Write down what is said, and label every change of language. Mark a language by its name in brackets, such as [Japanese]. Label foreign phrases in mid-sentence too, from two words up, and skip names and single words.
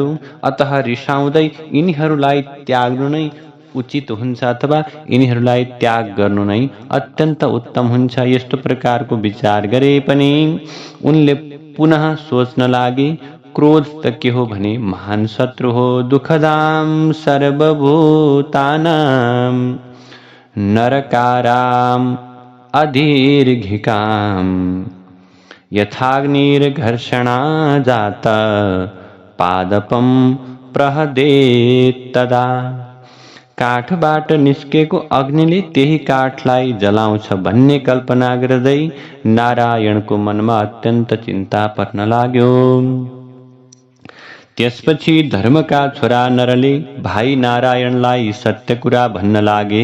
[Nepali] अतः रिसाउँदै यिनीहरूलाई त्याग्नु नै उचित हुन्छ अथवा यिनीहरूलाई त्याग गर्नु नै अत्यन्त उत्तम हुन्छ। यस्तो प्रकारको विचार गरे पनि उनले पुनः सोच्न लागे, क्रोध त के हो भने महान शत्रु हो। [Sanskrit] दुःखदाम सर्वभूतानां नरकाराम अधीर्घिकाम यथाग्निर्घर्षणा जात पादपम प्रहदेत तदा। [Nepali] काठबाट निस्केको अग्निले त्यही काठलाई जलाउँछ भन्ने कल्पना गर्दै नारायणको मनमा अत्यन्त चिन्ता पर्न लाग्यो। त्यसपछि धर्मका छोरा नरले भाइ नारायणलाई सत्य कुरा भन्न लागे।